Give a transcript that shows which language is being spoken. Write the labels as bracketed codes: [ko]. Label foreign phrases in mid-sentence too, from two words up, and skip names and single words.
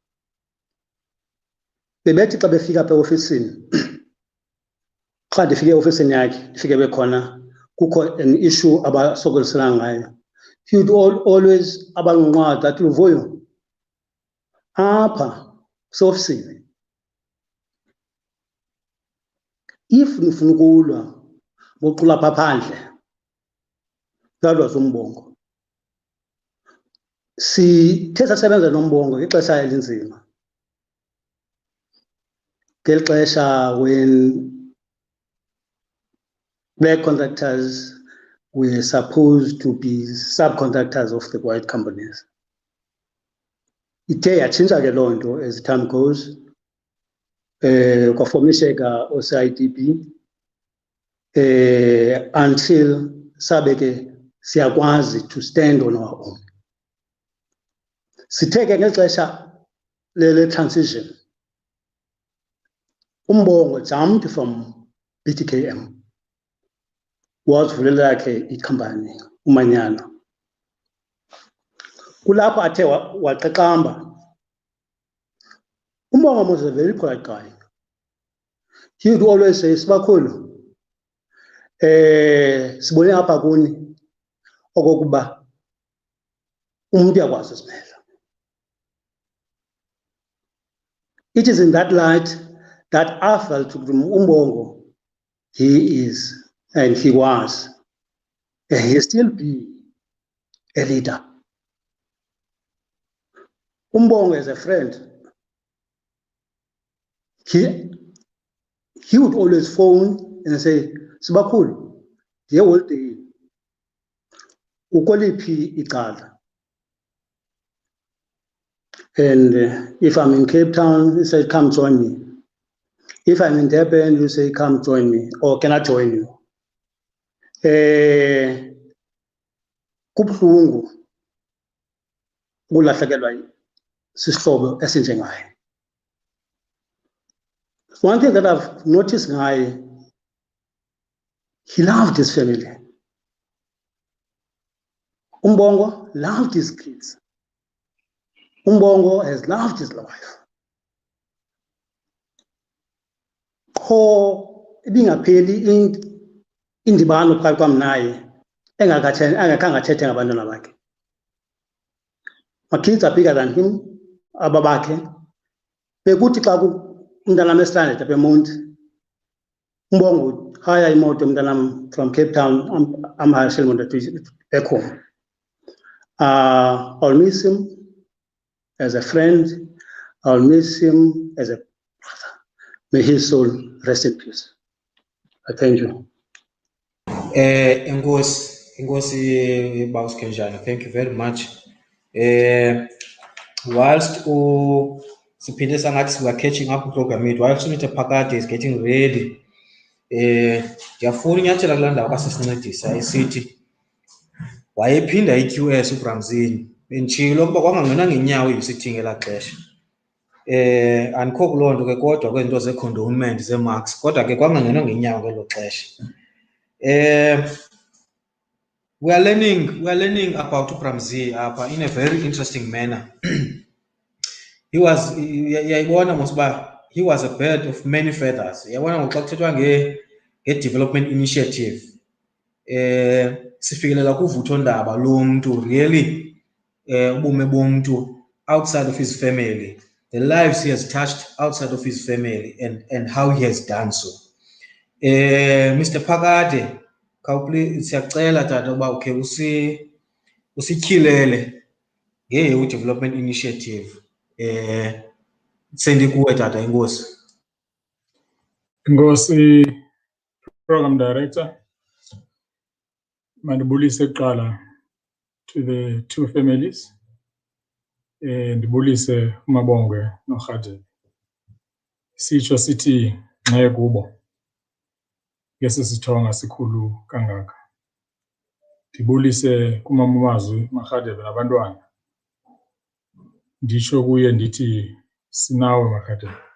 [xh] Bebethi xa befika apha eofisini, xa ndifike eofisini yakhe, ndifike bekhona kukho [en] an issue [xh] abasokolisana ngayo. [en] He would always [xh] abanqunqada athi Luvuyo, apha seofisini, if nifuna ukulwa boqula apha phandle, uyalwa zombongo. Sithe sasebenza nombongo ngexesha elinzima. Ngeli xesha [en] when black contractors were supposed to be subcontractors of the white companies. [xh] Ithe yatshintsha ke loo nto [en] as time goes. [xh] Kwafomisheka o-CIDB until sabe ke siyakwazi [en] to stand on our own. [xh] Sithe ke ngeli xesha le transition, umbongo [en] jumped from BTKM, [xh] wazivulela yakhe ikhampani uManyano. Kulapho athe waqaqamba. [en] Umbongo was a very polite guy. He would always say, [xh] Sibakhulu, sibone apha kuni okokuba umuntu uyakwazi usimela. [en] It is in that light that I felt umbongo, he is, and he was, and he still be a leader. Umbongo as a friend, he would always phone and say, Sibakhulu, dear old day, [xh] ukoliphi icala. [en] And if I'm in Cape Town, he said, come join me. If I'm in Durban, you say, come join me, or can I join you? [xh] Kubuhlungu ukulahlekelwa sisihlobo esinjengaye. [en] One thing that I've noticed ngaye, he loved his family. Umbongo loved his kids. Umbongo has loved his life. [xh] Kho ibingapheli indibano phakathi kwam naye engakhange athethe ngabantwana bakhe. [en] My kids are bigger than him, [xh] ababakhe. Bekuthi xa umntanam estranded apha eMonti, umbongo [en] would hire [xh] imoto umntanam [en] from Cape Town, I'm hiring back home. I'll miss him as a friend. I'll miss him as a May his soul rest in peace. I thank you. Enkosi Boss Kenjana, thank you very much. Whilst [xh] siphinde sangathi [en] we are catching up program yethu, whilst Mr. Phakade is getting ready, [xh] ndiyafuna inyathela kulaa ndawo kasisincedisa esithi wayephinda i-QS uBramzini, benditshilo ukuba kwangangenwa ngenyawo i-UCT ngelaa xesha. Andikho kuloo nto ke kodwa kwezinto ze-condonement ze-marks, kodwa ke kwangangenwa ngenyawo ngelo xesha. [en] We are learning about uBramzini in a very interesting manner. He was he was a bird of many feathers. [xh] Xa kuthethwa [en] nge-development initiative, [xh] sifikelela kuvuthondaba lomntu [en] really, [xh] ubume bomntu [en] outside of his family, the lives he has touched outside of his family, and how he has done so. Mr. [xh] Phakade, siyacela tata uba ukhe usityhilele nge-development initiative. Sendikuwe tata, enkosi. Ngosi Program Director, mandibulise kuqala [en] to the two families. [xh] Ndibulise uMabongwe noRhadebe. Sitsho sithi nxe kubo ngesi sithonga sikhulu kangaka. Ndibulise kumama Mazwi, uMarhadebe nabantwana. Nditsho kuye ndithi sinawe Marhadebe.